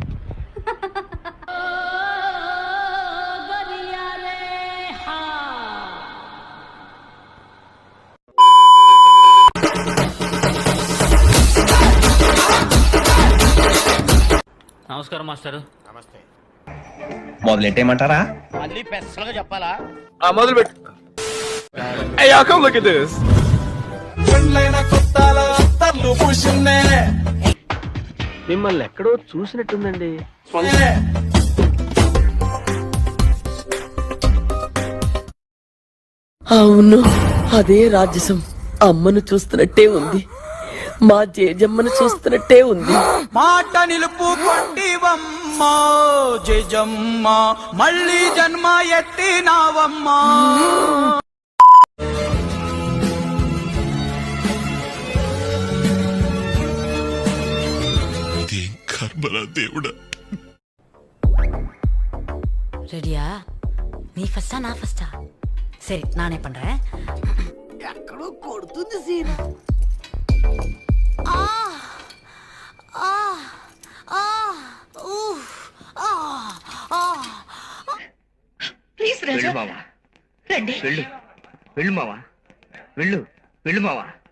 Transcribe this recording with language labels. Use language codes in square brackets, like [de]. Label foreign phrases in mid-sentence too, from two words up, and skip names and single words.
[te] నమస్కారం మాస్టర్. నమస్తే. మొదలెట్టేయమంటారా? మళ్ళీ పెసలుగా చెప్పాలా? మొదలు పెట్టు. [en] Hey, y'all, come look at this. [te] మిమ్మల్ని ఎక్కడో చూసినట్టుందండి. అవును, అదే రాజసం. అమ్మను చూస్తున్నట్టే ఉంది, మా జేజమ్మను చూస్తున్నట్టే ఉంది. మాట నిలుపుకొంటివమ్మా జేజమ్మ, మళ్ళీ జన్మ ఎత్తినావమ్మా. దేవుడా, [ta] ரெடியா? நீ ஃபர்ஸ்டா நான் ஃபர்ஸ்டா? சரி, நானே பண்றேன். [te] ఎక్కడో కొడుతుంది సీన్. ప్లీజ్ వెళ్ళు మావా, రండి. వెళ్ళు వెళ్ళు మావా, వెళ్ళు వెళ్ళు మావా.